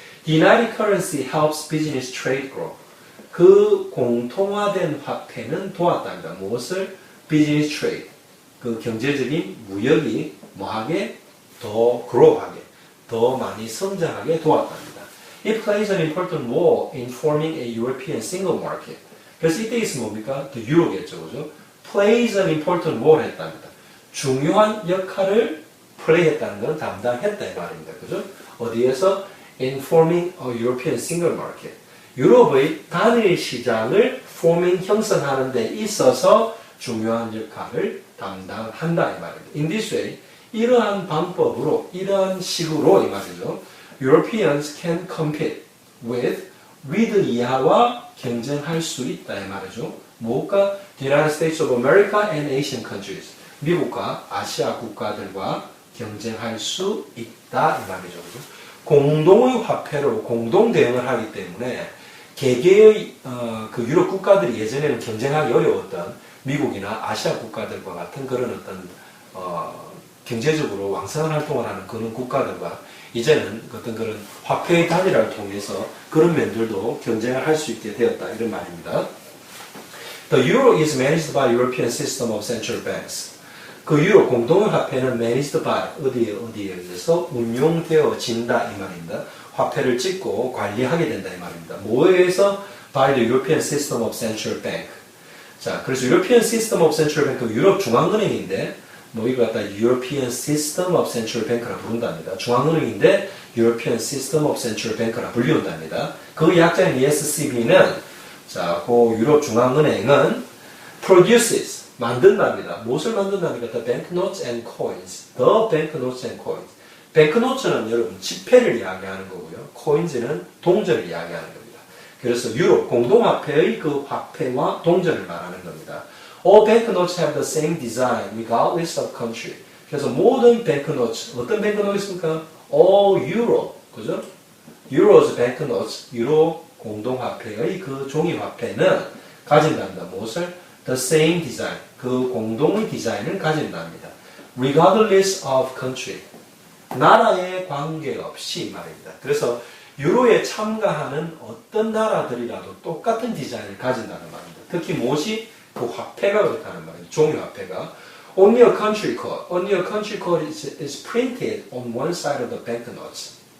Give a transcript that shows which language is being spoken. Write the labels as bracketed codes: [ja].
[en] The united currency helps business trade grow. [ko] 그 공통화된 화폐는 도왔답니다. 무엇을? [en] business trade. [ko] 그 경제적인 무역이 뭐하게? 더 [en] grow [ko] 하게, 더 많이 성장하게 도왔답니다. [en] It plays an important role in forming a European single market. [ko] 그래서 이때 있으면 뭡니까? 그 유로겠죠, 그죠? [en] plays an important role [ko] 했답니다. 중요한 역할을 플레이했다는 건 담당했다 이 말입니다. 그죠? 어디에서? [en] In forming a European single market. [ko] 유럽의 단일 시장을 forming, 형성하는 데 있어서 중요한 역할을 담당한다 이 말입니다. [en] In this way, [ko] 이러한 방법으로, 이러한 식으로 이 말이죠. [en] Europeans can compete with [ko] 이하와 경쟁할 수 있다 이 말이죠. 무엇과? [en] The United States of America and Asian countries. [ko] 미국과 아시아 국가들과 경쟁할 수 있다 이 말이죠. 그죠? 공동의 화폐로 공동 대응을 하기 때문에 개개의 그 유럽 국가들이 예전에는 경쟁하기 어려웠던 미국이나 아시아 국가들과 같은 그런 어떤 경제적으로 왕성한 활동을 하는 그런 국가들과 이제는 어떤 그런 화폐의 단일화를 통해서 그런 면들도 경쟁을 할 수 있게 되었다 이런 말입니다. [en] The euro is managed by European system of central banks. [ko] 그 유로 공동의 화폐는 managed by 어디에 의해서 운용되어진다 이 말입니다. 화폐를 찍고 관리하게 된다 이 말입니다. 뭐에 의해서? [en] by the European system of central bank. 자, 그래서 European system of central bank, [ko] 유럽 중앙은행인데 뭐 이거 갖다 [en] European system of central bank라 부른답니다. [ko] 중앙은행인데 European system of central bank라 불리운답니다. 그 약자인 ESCB는 자, 그 유럽 중앙은행은 produces, 만든답니다. 무엇을 만든다니까? [en] The banknotes and coins. The banknotes and coins. [ko] banknotes는 여러분 지폐를 이야기하는 거고요. coins는 동전을 이야기하는 겁니다. 그래서 유로, 공동화폐의 그 화폐와 동전을 말하는 겁니다. [en] All banknotes have the same design regardless of country. [ko] 그래서 모든 banknotes, 어떤 banknote 있습니까? [en] All euro, 그죠? [ko] Euros banknotes, 유로 공동화폐의 그 종이화폐는 가진답니다. 무엇을? [en] The same design, [ko] 그 공동의 디자인을 가진답니다. [en] Regardless of country, [ko] 나라에 관계없이 말입니다. 그래서 유로에 참가하는 어떤 나라들이라도 똑같은 디자인을 가진다는 말입니다. 특히 무엇이? 그 화폐가 그렇다는 말입니다. 종이화폐가. [en] Only a country code. Only a country code is printed on one side of the banknotes.